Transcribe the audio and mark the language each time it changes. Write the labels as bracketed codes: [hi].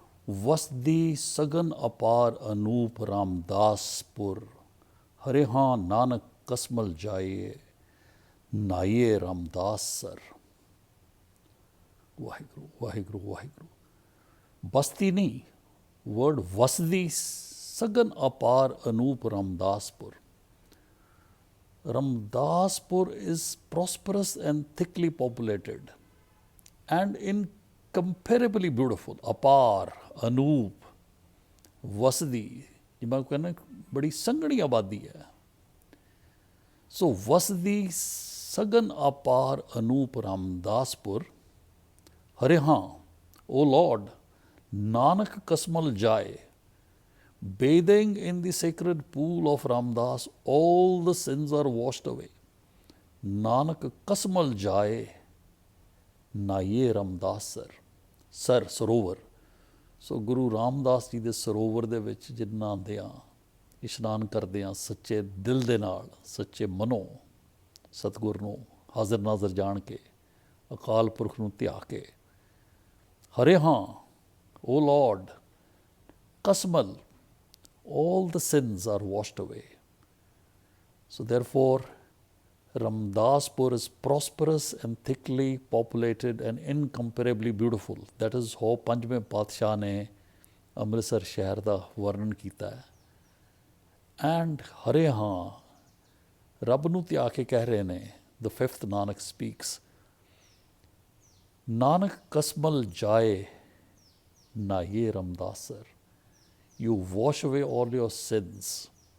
[pa] ਵਸਦੀ ਸਗਨ ਅਪਾਰ ਅਨੂਪ ਰਾਮਦਾਸਪੁਰ, ਹਰੇ ਹਾਂ ਨਾਨਕ ਕਸਮਲ ਜਾਏ ਨਾਈਏ ਰਾਮਦਾਸ ਸਰ। ਵਾਹਿਗੁਰੂ ਵਾਹਿਗੁਰੂ ਵਾਹਿਗੁਰੂ। ਬਸਤੀ ਨਹੀਂ, ਵਰਡ ਵਸਦੀ ਸਗਨ ਅਪਾਰ ਅਨੂਪ Ramdaspur. [en] Ramdaspur is prosperous and thickly populated and incomparably beautiful. [pa] ਅਪਾਰ, ਅਨੂਪ, ਵਸਦੀ, ਜਿਵੇਂ ਕਹਿੰਦੇ ਬੜੀ ਸੰਘਣੀ ਆਬਾਦੀ ਹੈ। ਸੋ ਵਸਦੀ ਸਗਨ ਅਪਾਰ ਅਨੂਪ ਰਾਮਦਾਸਪੁਰ, ਹਰੇ ਹਾਂ ਓ ਲਾਰਡ ਨਾਨਕ ਕਸਮਲ ਜਾਏ, [en] bathing in the sacred pool of Ramdas, all the sins are washed away. [pa] Nanak kasmal jaye, naiye Ramdas sar. Sar, ਸਰੋਵਰ। ਸੋ ਗੁਰੂ ਰਾਮਦਾਸ ਜੀ ਦੇ ਸਰੋਵਰ ਦੇ ਵਿੱਚ ਜਿੰਨਾ ਨਹਾਉਂਦੇ ਹਾਂ, ਇਸ਼ਨਾਨ ਕਰਦੇ ਹਾਂ ਸੱਚੇ ਦਿਲ ਦੇ ਨਾਲ, ਸੱਚੇ ਮਨੋਂ, ਸਤਿਗੁਰ ਨੂੰ ਹਾਜ਼ਰ ਨਾਜ਼ਰ ਜਾਣ ਕੇ, ਅਕਾਲ ਪੁਰਖ ਨੂੰ ਧਿਆ ਕੇ, ਹਰੇ ਹਾਂ ਓ Lord ਕਸਮਲ, [en] all the sins are washed away. So therefore, Ramdaspur is prosperous and thickly populated and incomparably beautiful. That is how [pa] ਪੰਜਵੇਂ ਪਾਤਸ਼ਾਹ ਨੇ ਅੰਮ੍ਰਿਤਸਰ ਸ਼ਹਿਰ ਦਾ ਵਰਣਨ ਕੀਤਾ ਹੈ। ਐਂਡ ਹਰੇ ਹਾਂ, ਰੱਬ ਨੂੰ ਧਿਆ ਕੇ ਕਹਿ ਰਹੇ ਨੇ, [en] the fifth Nanak speaks, [pa] Nanak ਕਸਮਲ ਜਾਏ ਨਾਈਏ ਰਮਦਾਸਰ, [en] you wash away all your sins.